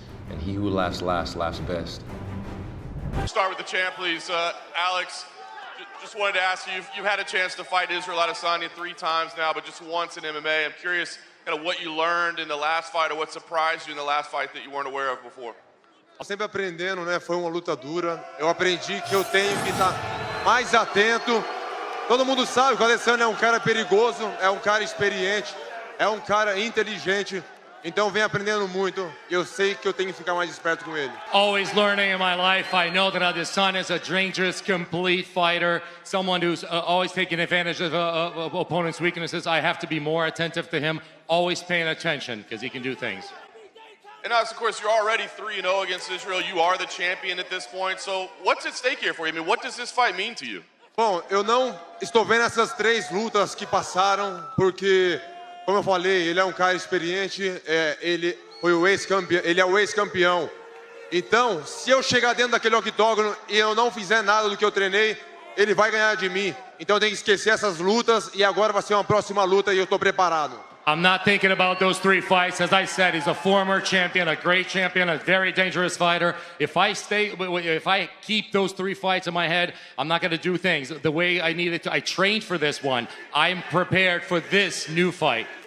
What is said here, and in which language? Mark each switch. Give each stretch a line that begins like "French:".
English: And he who laughs last, laughs best. Start with the champ, please. Alex, just wanted to ask you, you've had a chance to fight Israel Adesanya 3 times now, but just once in MMA. I'm curious kind of what you learned in the last fight or what surprised you in the last fight that you weren't aware of before.
Portuguese: Sempre aprendendo, né? Foi uma luta dura. Eu aprendi que eu tenho que estar mais atento. Todo mundo sabe que o Adesanya é um cara perigoso, é um cara experiente, é um cara inteligente. Então vem aprendendo muito. Eu sei que eu tenho que ficar mais esperto com ele.
English: Always learning in my life. I know that Adesanya is a dangerous, complete fighter. Someone who's always taking advantage of opponents' weaknesses. I have to be more attentive to him. Always paying attention because he can do things. And Alex, of course, you're already 3-0 against Israel. You are the champion at this point. So what's at stake here for you? I mean, what does this fight mean to you?
Portuguese: Bom, eu não estou vendo essas 3 lutas que passaram, porque, como eu falei, ele é um cara experiente, ele foi o ex-campeão, ele é o ex-campeão. Então, se eu chegar dentro daquele octógono e eu não fizer nada do que eu treinei, ele vai ganhar de mim. Então eu tenho que esquecer essas lutas e agora vai ser uma próxima luta e eu estou preparado.
English: I'm not thinking about those 3 fights. As I said, he's a former champion, a great champion, a very dangerous fighter. If I keep those 3 fights in my head, I'm not going to do things the way I needed to. I trained for this one. I'm prepared for this new fight.